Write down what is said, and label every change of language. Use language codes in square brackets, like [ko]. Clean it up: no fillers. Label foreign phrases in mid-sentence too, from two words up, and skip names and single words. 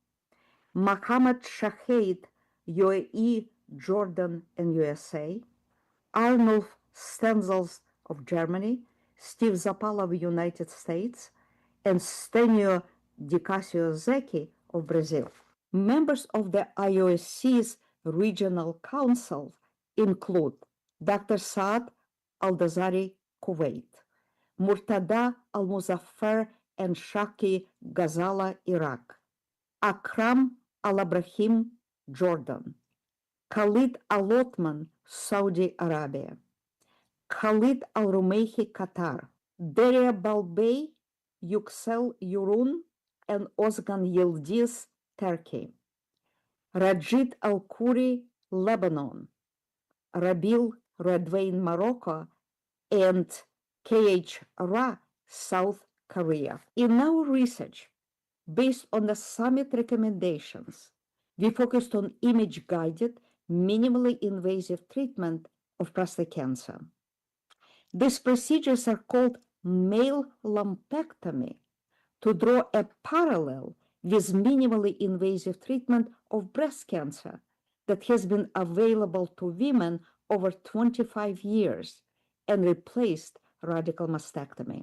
[en] Mohammed Shahed, UAE, Jordan, and USA, Arnulf Stenzels of Germany, Steve Zapala of United States, and Stenio Di Casio-Zecchi of Brazil. Members of the IOSC's regional council include Dr. Saad Al-Dazari, Kuwait, Murtada Al-Muzaffar and Shaki Ghazala, Iraq, Akram Al-Abrahim, Jordan, Khalid Al-Othman, Saudi Arabia, Khalid Al-Rumeihi, Qatar, Deria Balbey, Yüksel Yurun, and Ozgan Yildiz, Turkey, Rajid Al-Khoury, Lebanon, Rabil Redwain, Morocco, and K.H. Ra, South Korea. In our research, based on the summit recommendations, we focused on image-guided, minimally invasive treatment of prostate cancer. These procedures are called male lumpectomy to draw a parallel with minimally invasive treatment of breast cancer that has been available to women over 25 years and replaced radical mastectomy.